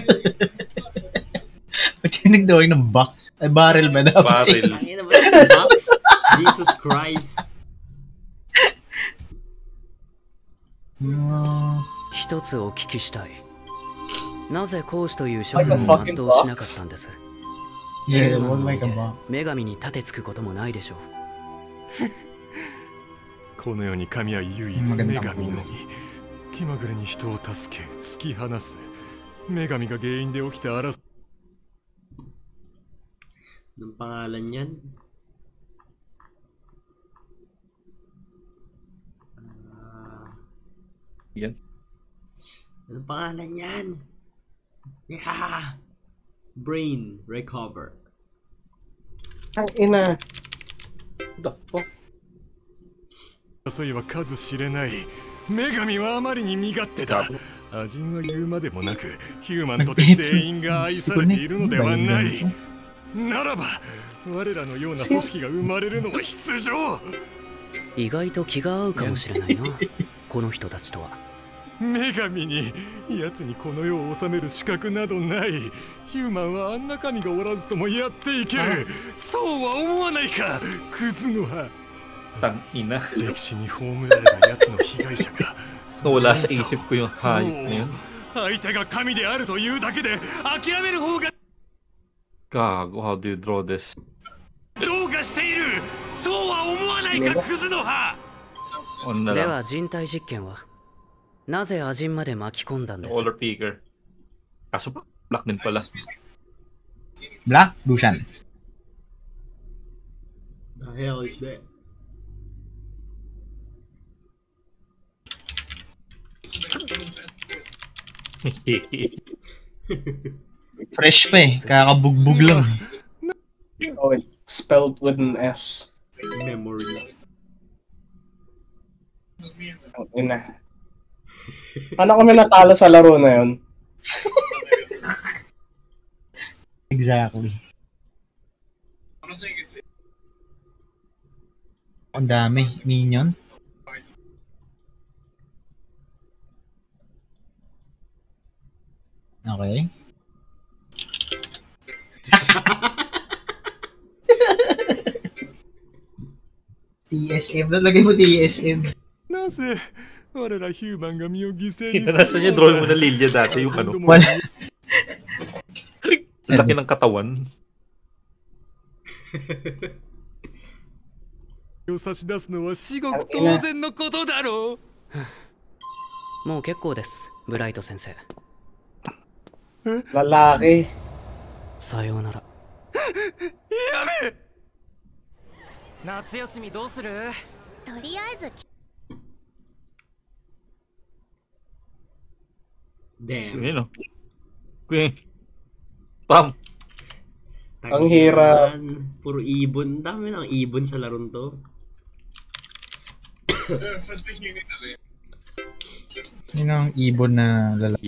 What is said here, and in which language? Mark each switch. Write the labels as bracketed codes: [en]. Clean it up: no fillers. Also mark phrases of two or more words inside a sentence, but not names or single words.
[tl] Ba't yung nagdawag ng box? Ay, barrel ba dapat? Barrel. Tangin na ba yung box? Jesus Christ. [ja] 一つお聞きしたい。なぜ講師という職務を全うしなかったんです？ [en] Yeah, it looked like a bomb. [ja] 女神に盾つくこともないでしょう。この世に神は唯一女神のみ。気まぐれに人を助け、突き放す。女神が原因で起きた争い。 [tl] Anong pangalan yan? Yan. Anong pangalan yan? Yeah! [en] Brain recover. [tl] Ang ina. [en] The fuck? [ja] 争いは数知れない。女神はあまりに身勝手だ。アジンは言うまでもなく、ヒューマンとて全員が愛されているのではない。ならば、我らのような組織が生まれるのは必要。意外と気が合うかもしれないな。この人たちとは。女神に、奴にこの世を治める資格などない。ヒューマンはあんな神がおらずともやっていける。そうは思わないか、クズの葉。 [tl] Tangina. [ja] 歴史に葬られた奴の被害者が [tl] Nawala sa isip ko yung hayop na yun. [ja] 相手が神であるというだけで諦める方が [en] Gago, how do you draw this? [ja] どうかしている。そうは思わないか、クズの葉。では人体実験はなぜアジンまで巻き込んだんです？ [tl] Olar picker. Kaso black din pala. Black? Lucian. [en] The hell is that? [tl] Fresh pa eh. Kakabugbog lang. [en] Oh, it's spelled with an S. [tl] Memory. Ang ina. Paano kami natalo sa laro na yun? Exactly. Ang dami. Minion. Okay. TSM. Nalagay mo TSM. [ja] なぜ我らヒューマンが身を犠牲にする [tl] Nasa niya drawing mo na Lilia dati yung ano. Wala. Laki ng katawan. [ja] を差し出すのは至極当然のことだろう。もう結構です、ブライト先生。 [tl] Lalaki. [ja] さようなら。やめ。夏休みどうする？とりあえず。 [tl] Damn. Yun o. Queen. Pam. Ang hirap. Puro ibon. Dami ng ibon sa laron to. Sino ang ibon na lalaki?